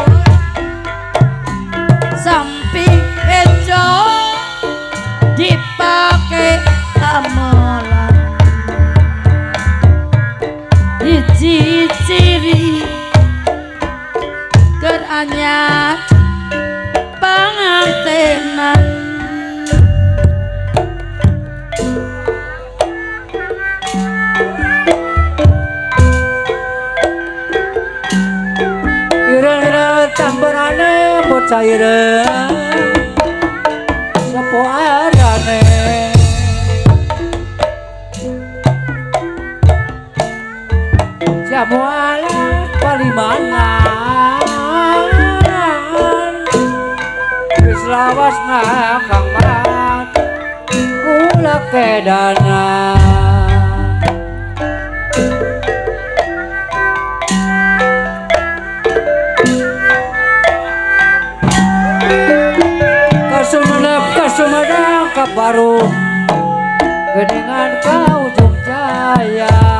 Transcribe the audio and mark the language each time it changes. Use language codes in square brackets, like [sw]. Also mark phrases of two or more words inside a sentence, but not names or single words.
[su] samping ejo dipake amelan hiji ciri keur anyar pangantenan [jv] ireng-ireng tambarane bocah ireng sepo arane jamu alat palimanan wis lawas kang mat kula kedana [su] Sumedang kabaru geningan ka ujung jaya